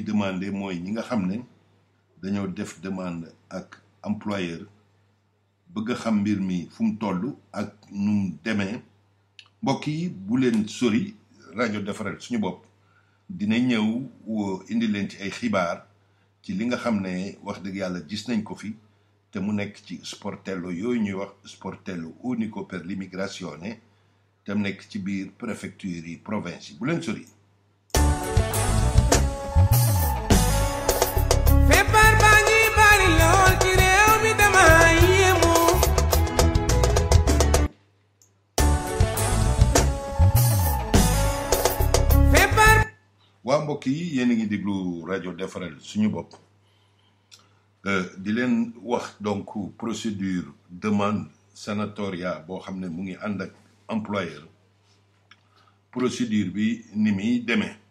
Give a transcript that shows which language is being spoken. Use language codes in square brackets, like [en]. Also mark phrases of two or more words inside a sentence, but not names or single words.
[wo] demandé mooy ñi nga xam ne dañoo def demande ak employeur bëgg a xam mbir mi fu mu toll ak nu mu demee mbokk yi bu leen sori rajo defaral suñu bopp dina ñëw indi leen ci ay xibaar ci li nga xam ne wax dëgg yàlla gis nañ ko fi te mu nekk ci sportello yooyu ñuy wax [it] sportello unico per l'immigrazione [wo] te mu nekk ci biir préfecture yi province yi bu leen sori. feebar baa ngi bari lool ci réew mi dama yéemu. waa mbokk yi yéen a ngi déglu rajo defaral suñu bopp di leen wax donc [fr] procédure demande [wo] sanatoria boo xam ne mu ngi ànd ak employeur procédure bi ni muy demee